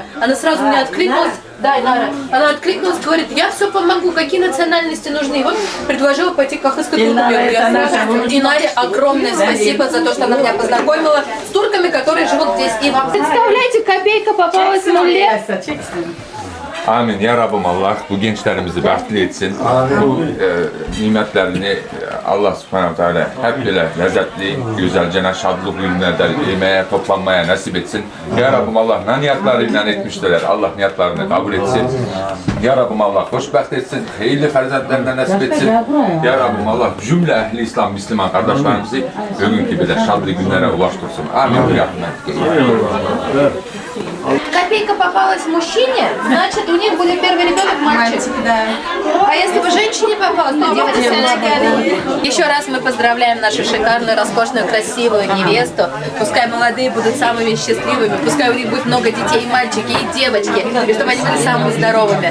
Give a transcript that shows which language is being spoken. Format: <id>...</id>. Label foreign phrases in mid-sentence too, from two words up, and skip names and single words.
<ru>Она сразу мне откликнулась. Да, Инара. Она откликнулась, говорит, я все помогу, какие национальности нужны. И вот предложила пойти к ахыска туркам. Инаре огромное спасибо за то, что она меня познакомила с турками, которые живут здесь. И вам представляете, копейка попалась в нуле.</ru> <tr>Amin. Ya Rabbim Allah bu gençlerimizi bəxtli etsin. Bu nimetlerini</tr> <ar>الله سبحانه تعالى</ar> <tr>hep böyle lezzetli, güzelce, şadlık günlerde yemeğe, toplanmaya nasip etsin. Ya Rabbim Allah ne niyatlarıyla etmişler. Allah niyatlarını kabul etsin. Ya Rabbim Allah hoşbəxt etsin. Hayırlı ferzendlerine nasip etsin. Ya Rabbim Allah cümle ehli İslam, Müslüman kardeşlerimizi bugünkü böyle şadlı günlere ulaştırsın. Amin.</tr> <ru>Копейка попалась мужчине, значит, у них были первый ребенок мальчик. Да. А если бы женщине попалась, то девочка. Еще раз мы поздравляем нашу шикарную, роскошную, красивую невесту. Пускай молодые будут самыми счастливыми, пускай у них будет много детей, и мальчики, и девочки, и чтобы они были самыми здоровыми.</ru>